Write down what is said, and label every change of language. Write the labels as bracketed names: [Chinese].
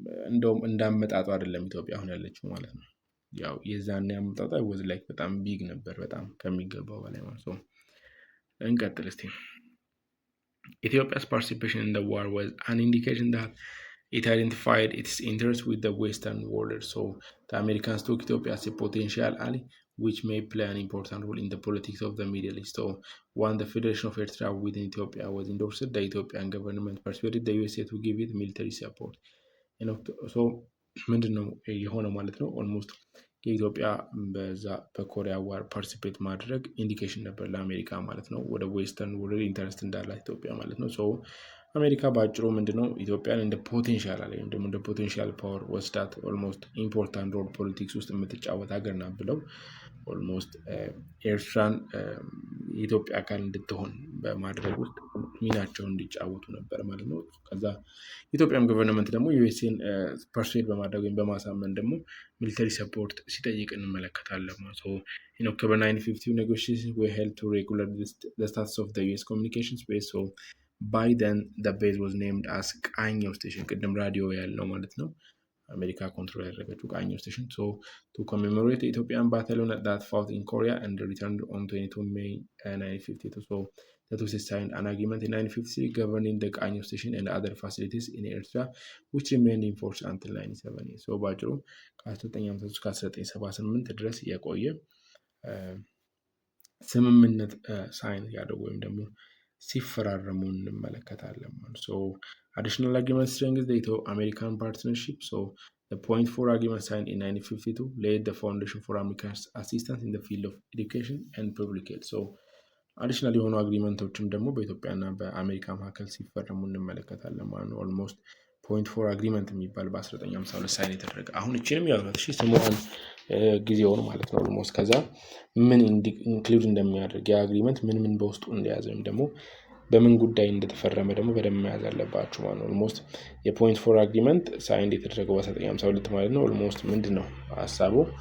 [Amharic] እንደውም እንዳመጣጡ አይደለም ኢትዮጵያ አሁን ያለችው ማለት ነው። ያው የዛኔ አመጣጧ [English] was like [Amharic] በጣም ቢግ ነበር፣ በጣም ከሚገባው በላይ ማለት ነው። እንቀጥል እስቲ። [English] Ethiopia's participation in the war was an indication that it identified its interest with the Western world. So the Americans took Ethiopia as a potential ally, which may play an important role in the politics of the Middle East. So when the Federation of Eritrea within Ethiopia was endorsed, the Ethiopian government persuaded the USA to give it military support. [Amharic] So ምንድነው የሆነው ማለት ነው ኦልሞስት የኢትዮጵያ በዛ በኮሪያ ዋር ፓርቲሲፔት ማድረግ ኢንዲኬሽን ነበር ለአሜሪካ ማለት ነው። ወደ ዌስተርን ወርልድ ኢንተረስት እንዳላት ኢትዮጵያ ማለት ነው። ሶ አሜሪካ ባጭሩ ምንድነው ኢትዮጵያን እንደ ፖቴንሻል አለ ወይም ደግሞ እንደ ፖቴንሻል ፓወር ወስዳት ኦልሞስት ኢምፖርታንት ሮል ፖለቲክስ ውስጥ የምትጫወት ሀገር ናት ብለው ኦልሞስት ኤርትራን የኢትዮጵያ አካል እንድትሆን በማድረግ ውስጥ ሚናቸውን እንዲጫወቱ ነበር ማለት ነው። ከዛ ኢትዮጵያም ገቨርንመንት ደግሞ ዩኤስኤን ፐርሱዌድ በማድረግ ወይም በማሳመን ደግሞ ሚሊተሪ ሰፖርት ሲጠይቅ እንመለከታለን ማለት ነው። [English] in October 1950 negotiations were held to regulate the status of the US communications base. So by then the base was named as ቃኘው ስቴሽን [Amharic] ቅድም ራዲዮ ያለው ማለት ነው። አሜሪካ ኮንትሮል ያደረገችው ቃኘው ስቴሽን [English] so to commemorate the Ethiopian battalion that fought in Korea and returned on 22 May 1952. So the two states signed an agreement in 1953 governing the ቃኘው station and other facilities in Eritrea, which remained in force until 1970. [Amharic] So ባጭሩ ከ1953 እስከ 1978 ድረስ የቆየ ስምምነት ሳይን ያደርጉ ወይም ደግሞ ሲፈራረሙ እንመለከታለን። አዲሽናል አግሪመንት ስትሬንግዝ ኢትዮ አሜሪካን ፓርትነርሺፕ [English] the point for agreement signed in 1952 laid the foundation for America's assistance in the field of education and public health. [Amharic] አዲሽናል የሆኑ አግሪመንቶችም ደግሞ በኢትዮጵያና በአሜሪካ መካከል ሲፈረሙ እንመለከታለን ማለት ነው። ኦልሞስት ፖይንት ፎር አግሪመንት የሚባል በ1952 ሳይን የተደረገ አሁን እችንም ያሉት ስሟን ጊዜውን ማለት ነው። ኦልሞስት ከዛ ምን ኢንክሉድ እንደሚያደርግ የአግሪመንት ምን በውስጡ እንደያዘ ወይም ደግሞ በምን ጉዳይ እንደተፈረመ ደግሞ በደንብ መያዝ አለባችሁ ማለት ነው። ኦልሞስት የፖይንት ፎር አግሪመንት ሳይን የተደረገው በ1952 ማለት ነው። ኦልሞስት ምንድን ነው ሀሳቡ?